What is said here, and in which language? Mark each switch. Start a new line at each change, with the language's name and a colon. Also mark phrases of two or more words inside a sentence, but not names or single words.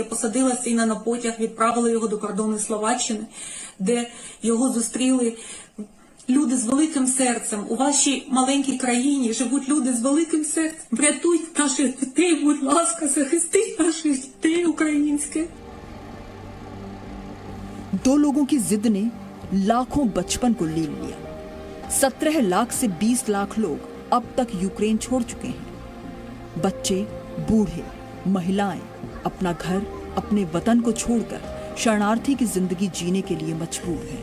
Ukrainian: Я посадила сина на потяг, відправила його до кордону Словаччини, де його зустріли люди з великим серцем. У вашій маленькій країні живуть люди з великим серцем. Врятуйте наших дітей, будь ласка, захистіть наших дітей українських.
Hindi: दो लोगों की जिद ने लाखों बचपन को ले लिया। 17 लाख से 20 लाख लोग अब तक यूक्रेन छोड़ चुके हैं। बच्चे, बूढ़े, महिलाएं अपना घर, अपने वतन को छोड़कर शरणार्थी की जिंदगी जीने के लिए मजबूर हैं।